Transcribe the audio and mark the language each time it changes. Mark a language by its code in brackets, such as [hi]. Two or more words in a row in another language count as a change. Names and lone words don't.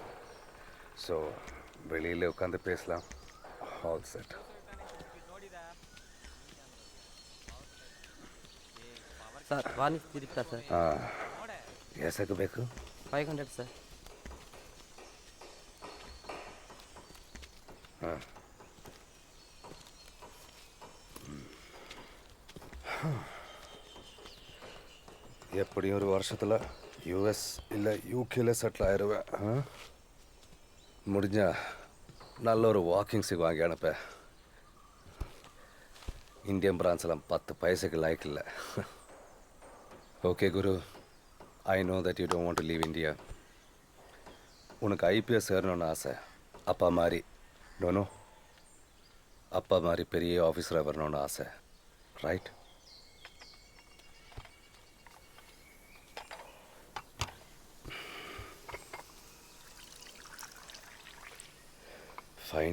[ta] ஸோ வெளியில் உட்காந்து பேசலாம். [en] All set. [kn] ಸರ್ ವಾನಿ ತಿರುಗ್ತಾ ಸರ್. ಹಾಂ, ಎಸಕ್ಕೆ ಬೇಕು? 500 ಸರ್. ಹಾಂ. [ta] எப்படியும் ஒரு வருஷத்தில் யூஎஸ் இல்லை யூகேல செட்டில் ஆயிடுவேன். முடிஞ்சா நல்ல ஒரு [en] walking stick [ta] வாங்கி அனுப்ப. இந்தியன் பிரான்ஸ்லாம் 10 பைசைக்கு லைக் இல்லை. ஓகே குரு, [en] I know that you don't want to leave India. [ta] உனக்கு ஐபிஎஸ் சேரணும்னு ஆசை. அப்பா மாதிரி நோனோ, அப்பா மாதிரி பெரிய ஆஃபீஸராக வரணும்னு ஆசை, ரைட்? ஃபைன்.